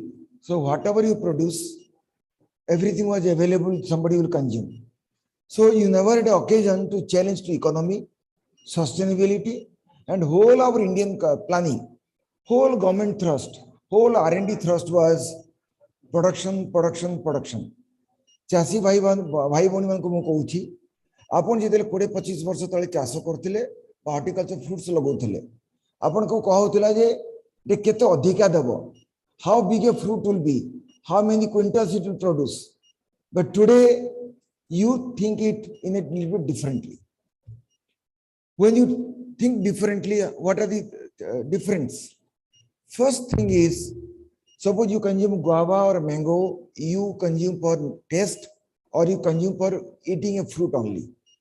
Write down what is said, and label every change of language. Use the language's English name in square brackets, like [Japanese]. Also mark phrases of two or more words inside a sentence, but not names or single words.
[English] So whatever you produce, everything was available, somebody will consume. So you never had an occasion to challenge to economy, sustainability, and whole our Indian planning, whole government thrust, whole R&D thrust was production. [Odia] ଚାଷୀ ଭାଇ ଭଉଣୀମାନଙ୍କୁ ମୁଁ କହୁଛି, ଆପଣ ଯେତେବେଳେ 20-25 ବର୍ଷ ତଳେ ଚାଷ କରୁଥିଲେ ବା [English] horticulture fruits [Odia] ଲଗାଉଥିଲେ, ଆପଣଙ୍କୁ କହୁଥିଲା ଯେ କେତେ ଅଧିକା ଦେବ, [English] how big a fruit will be, how many quintals it will produce. But today you think it in a little bit differently. When you think differently, what are the difference? First thing is, suppose you consume guava or mango, you consume for taste or you consume for eating a fruit only.